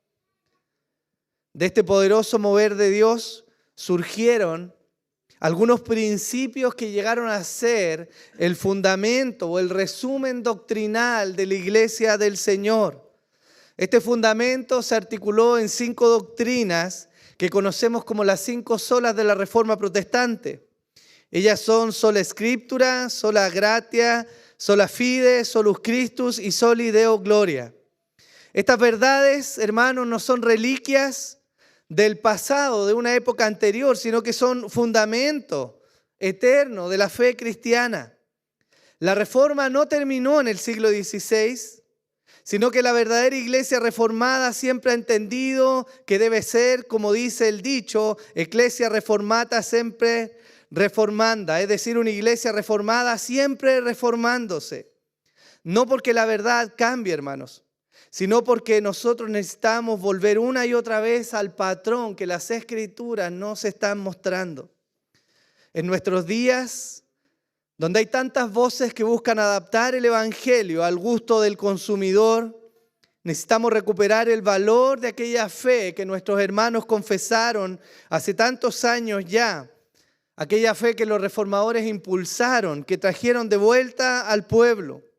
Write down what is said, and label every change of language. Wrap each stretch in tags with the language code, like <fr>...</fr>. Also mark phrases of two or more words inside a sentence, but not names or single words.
<es>De este poderoso mover de Dios surgieron algunos principios que llegaron a ser el fundamento o el resumen doctrinal de la iglesia del Señor. Este fundamento se articuló en 5 doctrinas que conocemos como las 5 solas de la Reforma Protestante. Ellas son</es> <la>sola Scriptura, sola Gratia, sola Fide, solus Christus y soli Deo Gloria.</la> <es>Estas verdades, hermanos, no son reliquias del pasado, de una época anterior, sino que son fundamento eterno de la fe cristiana. La reforma no terminó en el siglo XVI, sino que la verdadera iglesia reformada siempre ha entendido que debe ser, como dice el dicho,</es> <la>ecclesia reformata sempre reformanda,</la> <es>es decir, una iglesia reformada siempre reformándose. No porque la verdad cambie, hermanos, sino porque nosotros necesitamos volver una y otra vez al patrón que las Escrituras nos están mostrando. En nuestros días, donde hay tantas voces que buscan adaptar el Evangelio al gusto del consumidor, necesitamos recuperar el valor de aquella fe que nuestros hermanos confesaron hace tantos años ya, aquella fe que los reformadores impulsaron, que trajeron de vuelta al pueblo.</es>